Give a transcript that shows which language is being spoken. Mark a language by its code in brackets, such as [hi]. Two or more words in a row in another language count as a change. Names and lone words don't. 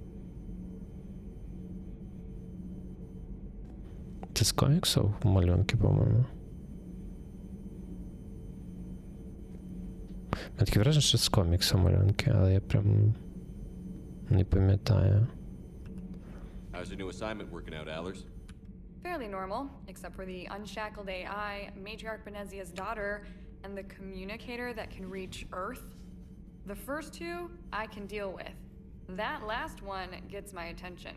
[uk] Це з коміксів малюнки, по-моєму. У мене таке враження, що з коміксів малюнки, але я прям не пам'ятаю. [en] How's your new assignment working out, Allers? Fairly normal, except for the unshackled AI, Matriarch Benezia's daughter, and the communicator that can reach Earth. The first two, I can deal with. That last one gets my attention.